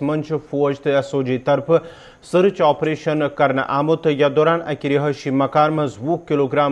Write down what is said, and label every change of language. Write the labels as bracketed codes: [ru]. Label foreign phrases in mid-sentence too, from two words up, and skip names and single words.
[ks] من فوج تو SOG طرف [en] search operation [ks] کرنے آمت یتھ دوران اکہ رہائشی مکان مز 20 کلوگرام